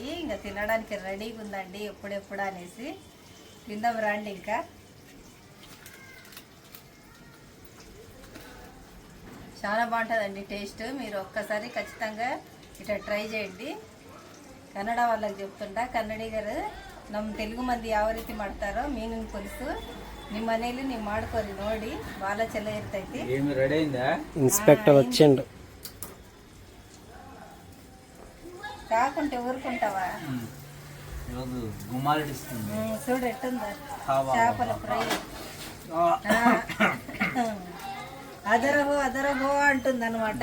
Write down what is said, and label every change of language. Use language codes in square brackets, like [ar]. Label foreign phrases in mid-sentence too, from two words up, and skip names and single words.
[te] ఇంకా తినడానికి రెడీగా ఉందండి. ఎప్పుడెప్పుడు అనేసి తిందాం రండి. ఇంకా చాలా బాగుంటుందండి టేస్ట్. మీరు ఒక్కసారి ఖచ్చితంగా ఇట్లా ట్రై చేయండి. [kn] ಕನ್ನಡ [te] వాళ్ళకి చెప్తుంಡ [kn] ಕನ್ನಡಿಗರು ನಮ್ಮ ತೆಲುಗು ಮಂದಿ ಯಾವ ರೀತಿ ಮಾಡ್ತಾರೋ ಮೀನಿನ ಪುಲ್ಸು ನಿಮ್ಮ ಮನೇಲಿ ನೀವು ಮಾಡ್ಕೊರಿ ನೋಡಿ ಭಾಳ ಚಲೋ ಇರ್ತೈತಿ. [te] ఇన్స్పెక్టర్ వచ్చిండు. కాకుంటే ఊరుకుంటావా? చూడు ఎట్టుందా చేపల ఫ్రై. అదరహో అంటుంది అనమాట.